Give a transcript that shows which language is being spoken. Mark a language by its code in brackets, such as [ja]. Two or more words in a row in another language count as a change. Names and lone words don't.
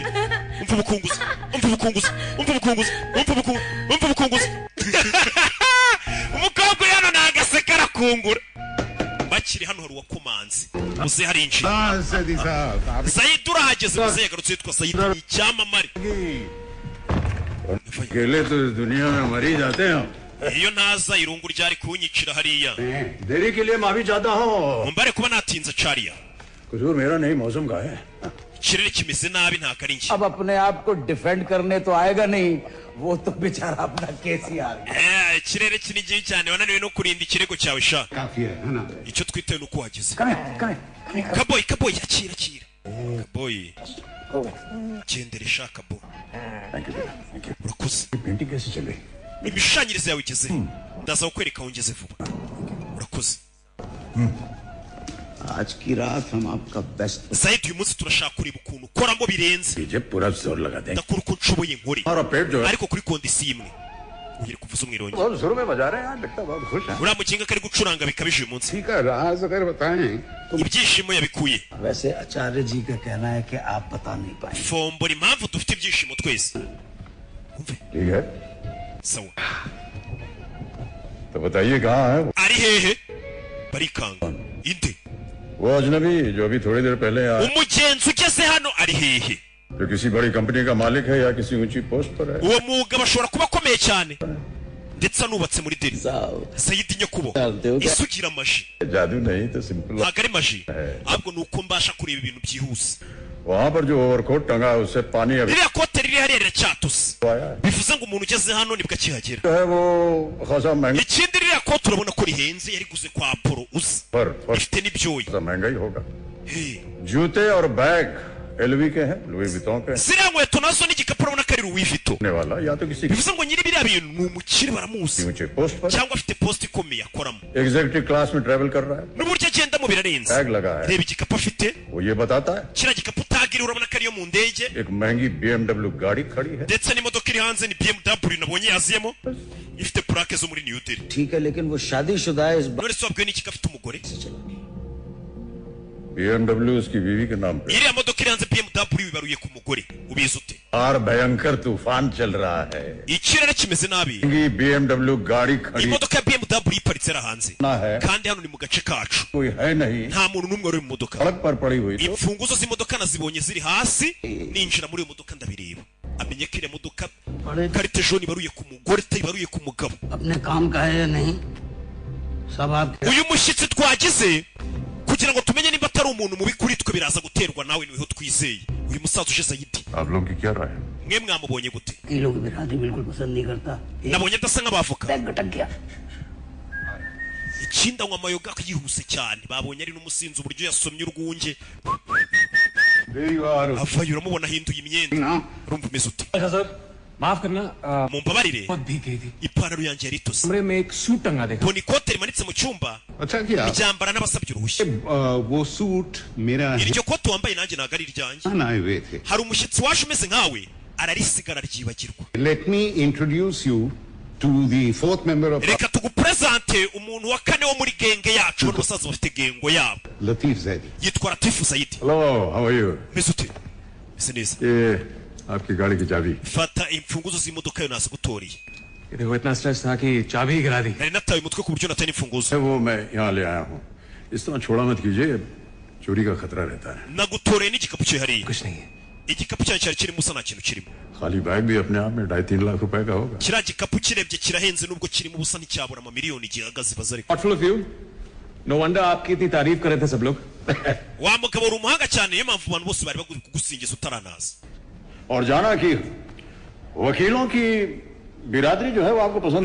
[rw] Umva bukunguza. Umva bukunguza. Umva bukunguza. Umva bukunguza. Umva bukunguza. Umukobwa yano nagaseka arakungura. Bakiri hano hari uwakomanze. Muze hari inji. Said urahageze muze yagarutse yitwa Said ni icyamamare. [hi] अकेले तो इस दुनिया में मर ही जाते हैं. [rw] Iyo ntaza irungu ryari kunyicira hariya. [hi] देरी के लिए माफी चाहता हूँ. [rw] Mumbare kuba natinza Charia. [hi] कसूर मेरा नहीं मौसम का है. [rw] Ikirere kimeze nabi nta kari nshya. [hi] अब अपने आप को डिफेंड करने तो आएगा नहीं, वो तो बेचारा अपना केस ही आ गया. [rw] Ikirere kiri gihe cyane wananiwe no kurinda ikirego cyawe sha. [hi] काफी है ना. [rw] Icyo twitewe nuko wageze. कमें Kaboy akira. Kaboy. Gendere sha Kaboy. Urakoze. [hi] पेंटिंग कैसे चल रही? [rw] Imishanyirize yawe igeze. Ndaza kukwereka aho ngeze vuba. Urakoze. [hi] आज की रात हम आपका बेस्ट. [rw] Said uyu munsi turashaka kureba ukuntu ukoramo birenze. [hi] पीछे पूरा जोर लगा देंगे. [rw] Ndakora uko nshoboye nkore. [hi] और पेट जो है. [rw] Ariko kuri kondisiyo imwe. Ugire kuvuza umwirongi. [hi] बहुत जोरों में बजा रहे हैं यार. लगता बहुत खुश है. [rw] Uriya mukinga kari gucuranga bikabije uyu munsi. [hi] ठीक है राज अगर बताएं. [rw] Ibyishimo yabikuye. [hi] वैसे आचार्य जी का कहना है कि आप बता नहीं पाएंगे. [rw] Fombora impamvu dufite ibyishimo twese. Umve. [hi] ठीक है. [rw] Sawa. [hi] तो बताइए कहाँ है? [rw] Ari hehe? Barikanga. Inde. [hi] वो अजनबी जो अभी थोड़ी देर पहले आया. [rw] Umugenzi ugeze hano ari hehe? [hi] जो किसी बड़ी कंपनी का मालिक है या किसी ऊंची पोस्ट पर है. [rw] Uwo mugabo ashobora kuba akomeye cyane. Ndetse anubatse muri Delhi. Said Nyakubo. Isugira amaji. [hi] जादू नहीं तो सिंपल. [rw] Ntabwo ari maji. Ahubwo ni uko mbasha kureba ibintu byihuse. [hi] वहाँ पर जो ओवरकोट टंगा है उससे पानी अभी [rw] Ririya kote riri hariya riracyatose. [hi] आया है. [rw] Bivuze ngo umuntu ugeze hano nibwo akihagera. [hi] जो है वो खासा महंगा [rw] Ikindi ririya kote urabona ko rihenze yariguze kwa Apollo uzi. [hi] पर [rw] Ifite n'ibyoya. [hi] महंगा ही होगा. [en] Hey. [hi] जूते और बैग एलवी के हैं, लुई विटॉन के [rw] Ziriya nkweto nazo n'igikapu urabona ko ari Louis Vuitton. [hi] होने वाला या तो किसी [rw] Bivuze ngo nyiri biriya bintu ni umukire baramuzi. [hi] ऊंचे पोस्ट पर [rw] Cyangwa afite post ikomeye akoramo. [en] executive class [hi] में ट्रेवल कर रहा है. [rw] N'uburyo agendamo birarenze. [hi] बैग लगा है. [rw] Reba igikapu afite. [hi] वो ये बताता है [rw] Kiriya gikapu utagira urabona ko ariyo mu ndege. [hi] एक महंगी BMW गाड़ी खड़ी है. [rw] Ndetse n'imodoka iri hanze ni BMW nabonye yaziyemo. Ifite plaque zo muri New Delhi. [hi] ठीक है, लेकिन वो शादीशुदा है. इस [rw] None se wabwiwe n'iki ko afite umugore? [hi] BMW उसकी बीवी के नाम पे. [rw] Iriya modoka iri hanze BMW bibaruye ku mugore. Ubizi ute? [hi] और भयंकर तूफान चल रहा है. [rw] Ikirere kimeze nabi. [hi] महंगी BMW गाड़ी खड़ी [rw] Imodoka ya BMW iparitse ara hanze. [hi] ना है. [rw] Kandi hano ni mu gace kacu. [hi] कोई है नहीं. [rw] Nta muntu n'umwe uri mu modoka. [hi] सड़क पर पड़ी हुई तो [rw] Imfunguzo z'imodoka nazibonye ziri hasi. Ninjira muri iyo modoka ndabireba. Amenye ko iriya modoka karite jone ibaruye ku mugore ibaruye ku mugabo. [hi] अपने काम का है या नहीं सब आप. [rw] Uyu mushyitsi twagize kugira ngo tumenye niba atari umuntu mubi kuri twe biraza guterwa nawe niweho twizeye. Uyu musaza uje Said. [hi] आप लोगों की क्या राय है? [rw] Mwe mwamubonye gute? [hi] ये लोग बिरादरी बिल्कुल पसंद नहीं करता. [rw] Nabonye adasa nk'abavoka. [hi] बैग भटक गया. [rw] Ikindi anywa amayoga yihuse cyane. Babonye ari n'umusinzi uburyo yasomye urwunge. [en] There you are. [rw] avayo uramubona ahinduye imyenda [en] Now, [rw] urumva umeze ute [hi] अच्छा सर माफ करना [rw] mumbabarire [hi] बहुत भीग गई थी [rw] ipantaro yanjye yari itose [hi] कमरे में एक सूट टंगा देखा [rw] mbona ikote rimanitse mu cyumba [hi] अच्छा किया [rw] ryambara n'abasabye uruhushya [hi] वो सूट मेरा [rw] iryo kote wambaye nanjye ntabwo ari iryanjye [hi] हिंदुस्तान आए हुए थे [rw] hari umushyitsi waje umeze nkawe ararisigara ryibagirwa [en] Let me introduce you to the fourth member of [rw] reka tugupresente umuntu wa kane wo muri genge yacu n'umusaza bafite gengo yabo [en] Latif Zaidi. [rw] yitwa Latifu Zaidi [en] hello how are you [rw] meze ute meze neza [hi] ये आपकी गाड़ी की चाबी [rw] fata imfunguzo z'imodoka yo nasagutoriye [hi] ये देखो इतना स्ट्रेस था कि चाबी ही गिरा दी [rw] nari nataye umutwe ku buryo nataye n'imfunguzo [hi] वो मैं यहाँ ले आया हूँ इस तरह छोड़ा मत कीजिए चोरी का खतरा रहता है [rw] nagutoreye n'igikapu cye hariya [hi] कुछ नहीं है [rw] igikapu cyanjye cyari kirimo usa nta kintu kirimo [hi] खाली बैग भी अपने आप में 2.5-3 लाख रुपए का होगा [rw] kiriya gikapu kirebye kirahenze nubwo kirimo ubusa nticyabura amamiliyoni gihagaze baza ariko [en] thoughtful of you no wonder [hi] आपकी इतनी तारीफ कर रहे थे सब लोग [rw] wa mugabo uri umuhanga cyane niyo mpamvu abantu bose bari baguri kugusingiza utaranaza [hi] और जाना कि वकीलों की बिरादरी जो है वो आपको पसंद